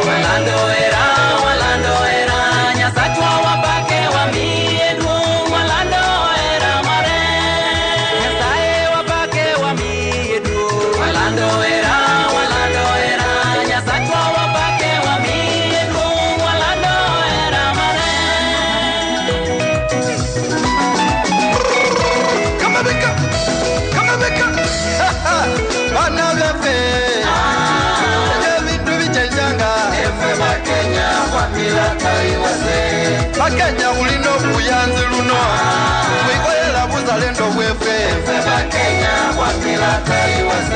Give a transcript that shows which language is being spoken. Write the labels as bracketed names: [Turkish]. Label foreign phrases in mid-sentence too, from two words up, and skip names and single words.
[Luo (Kenya and Tanzania)] Walando hera, Nyasachwa wapake wamiye duong'. Walando hera mare. Nyasaye wapake wamiye duong'. Walando hera, Nyasachwa wapake wamiye duong'. Walando hera mare. [English] Come on, Becca. [Luyia] Bana vefe. Vitu vichenjanga. Efe Bakenya wakila kaiwase. Bakenya ulino kuyanzi luno. Wikoyela buzalendo wefe. Efe Bakenya wakila kaiwase.